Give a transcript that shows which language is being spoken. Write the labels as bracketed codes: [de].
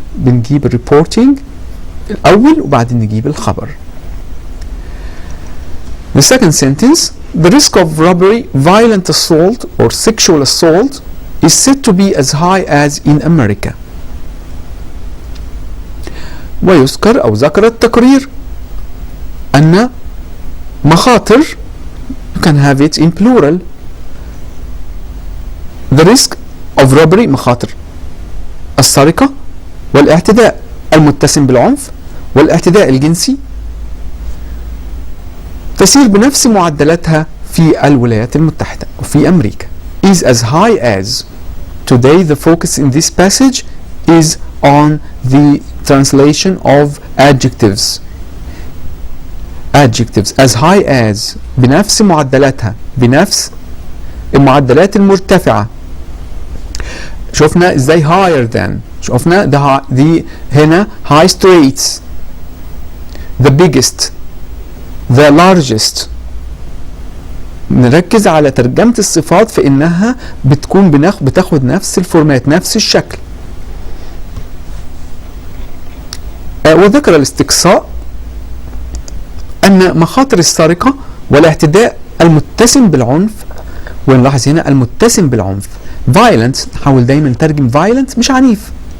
[ar] بنجيب الريبورتينج الأول وبعدين نجيب الخبر. [en] The second sentence, the risk of robbery, violent assault or sexual assault is said to be as high as in America. [ar] ويذكر أو ذكر التقرير أن مخاطر [en] you can have it in plural. The risk of robbery [ar] مخاطر السرقة والاعتداء المتسم بالعنف والاعتداء الجنسي تسير بنفس معدلاتها في الولايات المتحدة وفي أمريكا. [en] is as high as. Today the focus in this passage is on the translation of adjectives. Adjectives as high as [ar] بنفس معدلاتها بنفس المعدلات المرتفعة. شفنا ازاي [en] higher than شفنا the هنا highest rates the biggest the largest. [ar] نركز على ترجمة الصفات في انها بتكون بتاخد نفس الفورمات نفس الشكل. وذكر الاستقصاء أن مخاطر السرقة والاعتداء المتسم بالعنف ونلاحظ هنا المتسم بالعنف violent نحاول دايما نترجم violent مش عنيف.